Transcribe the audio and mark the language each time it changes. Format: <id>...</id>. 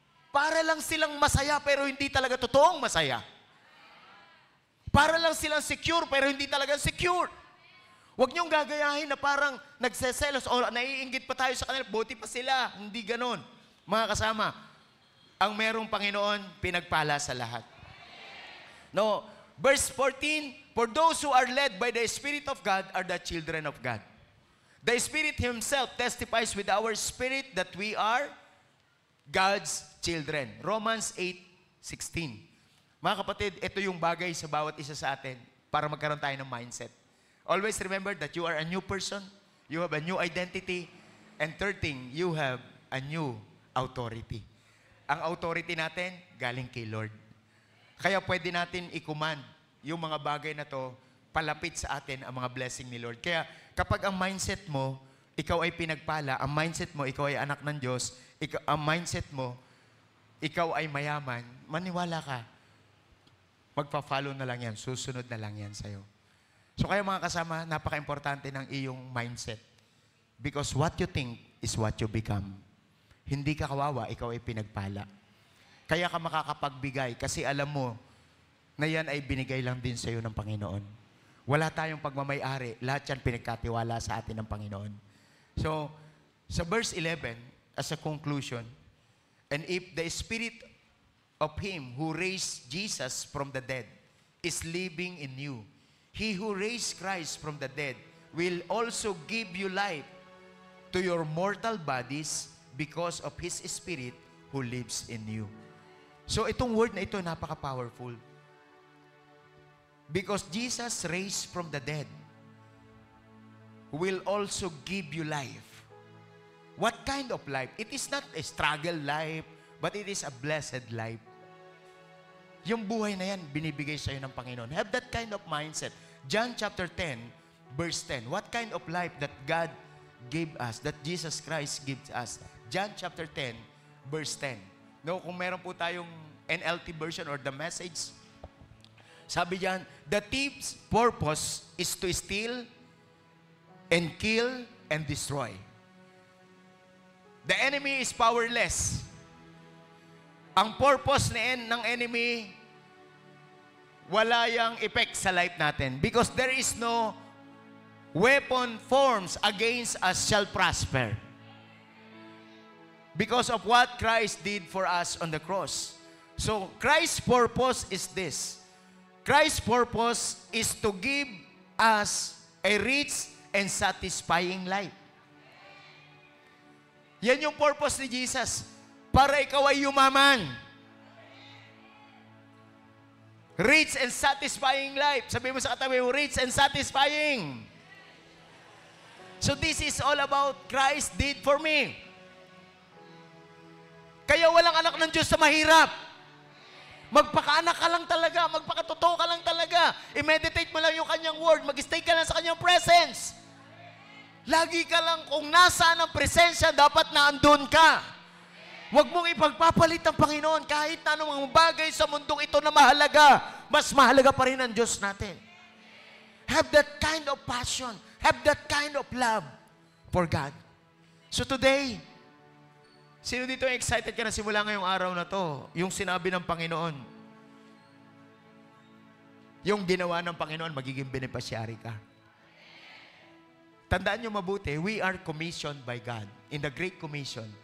<tl>Para lang silang masaya pero hindi talaga totoong masaya. Para lang silang secure pero hindi talaga secure. Huwag niyong gagayahin na parang nagseselos o naiinggit pa tayo sa kanila, buti pa sila. Hindi ganon. Mga kasama, ang merong Panginoon, pinagpala sa lahat.</tl> <en>No, verse 14, for those who are led by the Spirit of God are the children of God. The Spirit Himself testifies with our spirit that we are God's children. Romans 8:16.</en> <tl>Mga kapatid, ito yung bagay sa bawat isa sa atin para magkaroon tayo ng mindset.</tl> <en>Always remember that you are a new person, you have a new identity, and third thing, you have a new authority.</en> <tl>Ang authority natin, galing kay Lord. Kaya pwede natin i-command yung mga bagay na to, palapit sa atin ang mga blessing ni Lord. Kaya kapag ang mindset mo, ikaw ay pinagpala, ang mindset mo, ikaw ay anak ng Diyos, ang mindset mo, ikaw ay mayaman, maniwala ka, magpa-follow na lang yan, susunod na lang yan sa'yo. So kaya mga kasama, napaka-importante ng iyong mindset.</tl> <en>Because what you think is what you become.</en> <tl>Hindi ka kawawa, ikaw ay pinagpala. Kaya ka makakapagbigay kasi alam mo na yan ay binigay lang din sa iyo ng Panginoon. Wala tayong pagmamay-ari. Lahat yan pinagkatiwala sa atin ng Panginoon.</tl> <en>So, sa verse 11, as a conclusion, and if the Spirit of Him who raised Jesus from the dead is living in you, He who raised Christ from the dead will also give you life to your mortal bodies because of His Spirit who lives in you.</en> <tl>So itong word na ito, napaka-powerful.</tl> <en>Because Jesus raised from the dead will also give you life. What kind of life? It is not a struggle life, but it is a blessed life.</en> <tl>Yung buhay na yan, binibigay sa'yo ng Panginoon.</tl> <en>Have that kind of mindset. John chapter 10, verse 10. What kind of life that God gave us, that Jesus Christ gives us? John chapter 10, verse 10. No,</en> <tl>kung meron po tayong</tl> <en>NLT version or the Message,</en> <tl>sabi diyan,</tl> <en>the thief's purpose is to steal and kill and destroy. The enemy is powerless.</en> <tl>Ang purpose ng enemy, wala yang effect sa life natin.</tl> <en>Because there is no weapon forms against us shall prosper. Because of what Christ did for us on the cross. So, Christ's purpose is this. Christ's purpose is to give us a rich and satisfying life.</en> <tl>Yan yung purpose ni Jesus. Para ikaw ay yumaman.</tl> <en>Rich and satisfying life.</en> <tl>Sabi mo sa katabi mo,</tl> <en>rich and satisfying. So this is all about Christ did for me.</en> <tl>Kaya walang anak ng Diyos sa mahirap. Magpakaanak ka lang talaga. Magpakatotoo ka lang talaga. I-meditate mo lang yung kanyang word. Mag-stay ka lang sa kanyang presence. Lagi ka lang kung nasaan ang presensya, dapat na andun ka. Huwag mong ipagpapalit ng Panginoon kahit na anong bagay sa mundong ito na mahalaga. Mas mahalaga pa rin ang Diyos natin.</tl> <en>Have that kind of passion. Have that kind of love for God. So today,</en> <tl>sino dito excited ka na simula ngayong araw na to? Yung sinabi ng Panginoon. Yung ginawa ng Panginoon, magiging beneficiary ka. Tandaan nyo mabuti,</tl> <en>we are commissioned by God in the Great Commission.</en>